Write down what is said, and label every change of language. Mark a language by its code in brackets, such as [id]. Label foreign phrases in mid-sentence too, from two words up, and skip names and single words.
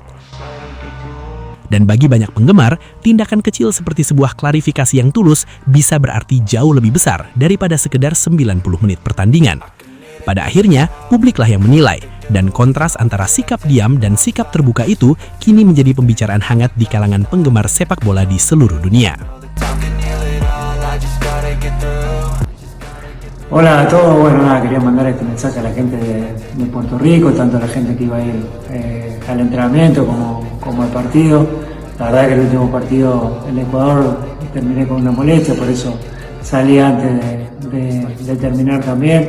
[id] Dan bagi banyak penggemar, tindakan kecil seperti sebuah klarifikasi yang tulus bisa berarti jauh lebih besar daripada sekedar 90 menit pertandingan. Pada akhirnya, publiklah yang menilai, dan kontras antara sikap diam dan sikap terbuka itu kini menjadi pembicaraan hangat di kalangan penggemar sepak bola di seluruh dunia. [es] Hola a todos, bueno nada, quería mandar este mensaje a la gente de Puerto Rico, tanto a la gente que iba a ir al entrenamiento como al partido. La verdad que el último partido en Ecuador terminé con una molestia, por eso salí antes de terminar también.